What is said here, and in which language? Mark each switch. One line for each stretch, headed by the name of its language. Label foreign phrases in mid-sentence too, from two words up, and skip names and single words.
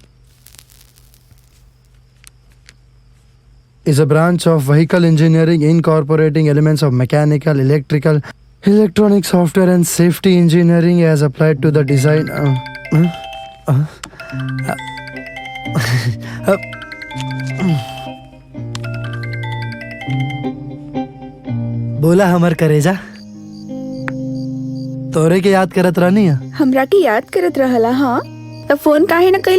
English: is a branch of vehicle engineering incorporating elements of mechanical, electrical, electronic, software and safety engineering as applied to the design.
Bhojpuri: बोला हमर करेजा, तोरे के याद करत रहनी है। हमरा के याद करत रहला? हाँ, तब फोन काहे न कैला?